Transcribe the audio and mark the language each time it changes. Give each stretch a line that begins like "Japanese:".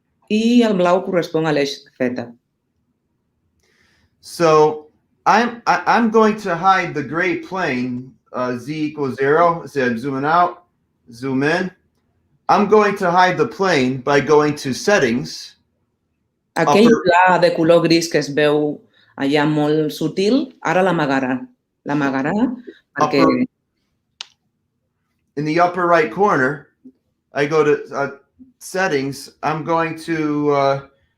Catalan: I el blau correspon a l'eix Z.
English: So I'm going to hide the gray plane, z equals 0. So I'm zooming out, zoom in. I'm going to hide the plane by going to settings.
Catalan: Aquell pla de color gris que es veu allà molt sutil, ara l'amagarà. L'amagarà perquè...
English: In the upper right corner, I go to settings. I'm going to